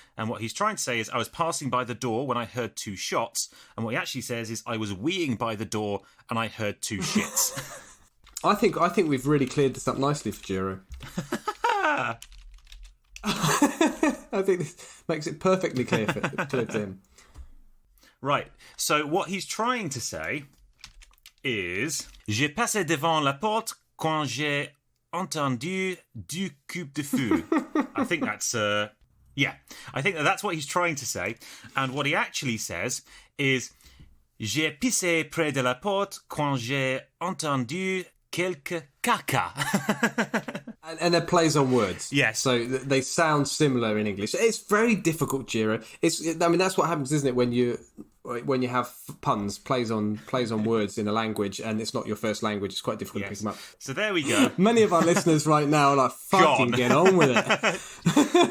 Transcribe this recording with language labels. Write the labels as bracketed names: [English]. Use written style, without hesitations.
[English] And what he's trying to say is, I was passing by the door when I heard two shots. And what he actually says is, I was weeing by the door and I heard two shits. I think we've really cleared this up nicely for Giro. I think this makes it perfectly clear to him. Right. So what he's trying to say is [French] j'ai passé devant la porte quand j'ai entendu du coup de feu. [English] I think that's I think that's what he's trying to say. And what he actually says is [French] j'ai pissé près de la porte quand j'ai entendu quelque caca. [English] And it plays on words. Yes. So they sound similar in English. It's very difficult, Jira. That's what happens, isn't it, when you have puns, plays on words in a language, and it's not your first language. It's quite difficult to pick them up. So there we go. Many of our listeners right now are like, fucking get on with it.